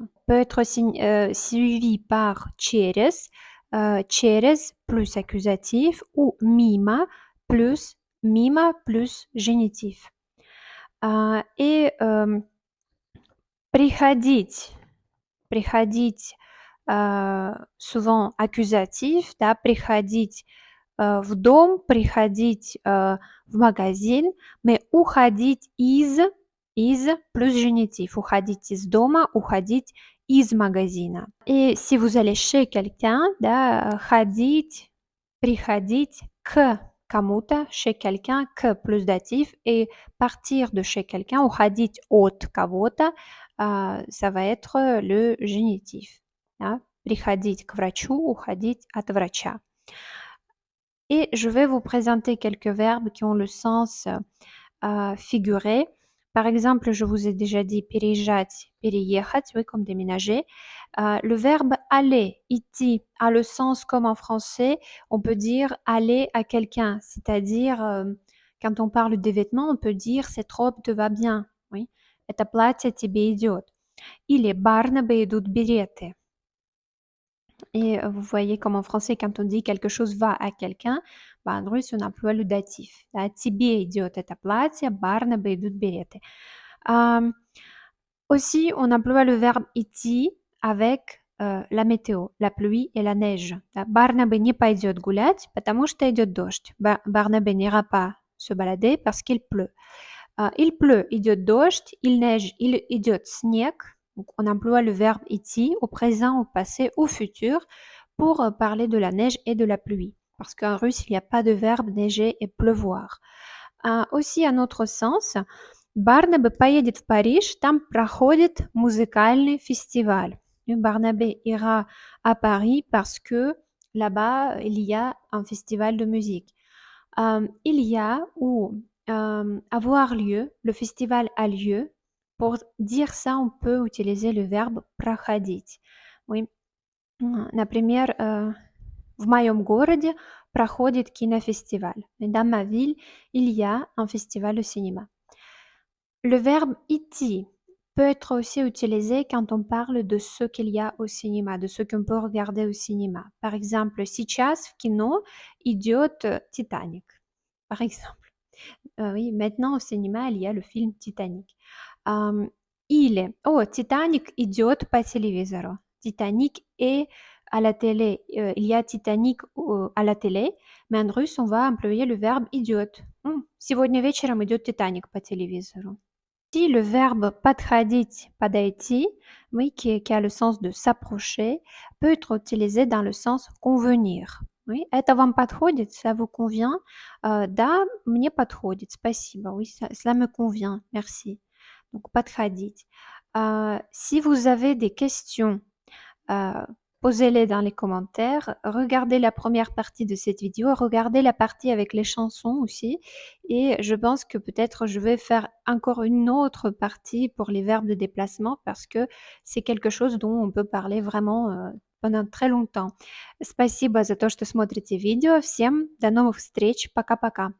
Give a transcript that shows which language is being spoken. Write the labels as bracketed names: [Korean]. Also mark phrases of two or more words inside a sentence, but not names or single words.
[French] Peut être suivi par [Russian] через, через [French] plus accusatif ou mima plus génitif. Et приходить, souvent accusatif, [Russian] да, приходить в дом, приходить в магазин, mais уходить из [French] plus génitif, [Russian] уходить из дома, уходить из магазина. [French] Et si vous allez chez quelqu'un, [Russian] да, ходить, приходить к кому-то, [French] chez quelqu'un, к plus datif, et partir de chez quelqu'un, [Russian] уходить от кого-то, [French] ça va être le génitif. [Russian] Да? Приходить к врачу, уходить от врача. [French] Et je vais vous présenter quelques verbes qui ont le sens figuré. Par exemple, je vous ai déjà dit [Russian] переезжать, переехать, [French] oui, comme déménager. Le verbe aller, идти, a le sens comme en français, on peut dire aller à quelqu'un, c'est-à-dire quand on parle des vêtements, on peut dire cette robe te va bien, oui. [Russian] Это платье тебе идет. Или Барнабе идут береты. [French] Et vous voyez comme en français, quand on dit quelque chose va à quelqu'un, en russe, on emploie le datif. [Russian] Да, тебе идет это платье, Барнабе идут береты. [French] Aussi, on emploie le verbe идти avec la météo, la pluie et la neige. [Russian] Да, Барнабе не пойдет гулять, потому что идет дождь. [French] Барнабе n'ira pas se balader parce qu'il pleut. Il pleut, [Russian] идет дождь, [French] il neige, il [Russian] идет снег. [French] Donc, on emploie le verbe идти au présent, au passé, au futur pour parler de la neige et de la pluie. Parce qu'en russe, il n'y a pas de verbe neiger et pleuvoir. Aussi, un autre sens, [Russian] Барнабе поедет в Париж, там проходит музыкальный фестиваль. [French] Barnabé ira à Paris parce que là-bas, il y a un festival de musique. Il y a ou avoir lieu, le festival a lieu. Pour dire ça, on peut utiliser le verbe проходить. Oui. [Russian] Например, в моем городе проходит кинофестиваль. [French] Dans ma ville, il y a un festival de cinéma. Le verbe идти peut être aussi utilisé quand on parle de ce qu'il y a au cinéma, de ce qu'on peut regarder au cinéma. Par exemple, [Russian] сейчас в кино идет Titanic. [French] Par exemple. Oui, maintenant au cinéma, il y a le film Titanic. [Russian] Или, Titanic идет по телевизору. [French] Titanic est à la télé. Il y a Titanic à la télé, mais en russe, on va employer le verbe идет. [Russian] Сегодня вечером идет Titanic по телевизору. [French] Si le verbe [Russian] подходить, подойти, [French] oui, qui a le sens de s'approcher, peut être utilisé dans le sens convenir. Oui, [Russian] это вам подходит, [French] ça vous convient? [Russian] Да, мне подходит, спасибо. [French] Oui, cela me convient, merci. Donc, подходить. Si vous avez des questions, posez-les dans les commentaires. Regardez la première partie de cette vidéo. Regardez la partie avec les chansons aussi. Et je pense que peut-être je vais faire encore une autre partie pour les verbes de déplacement parce que c'est quelque chose dont on peut parler vraiment pendant très longtemps. [Russian] Спасибо за то, что смотрите видео. Всем до новых встреч. Пока-пока.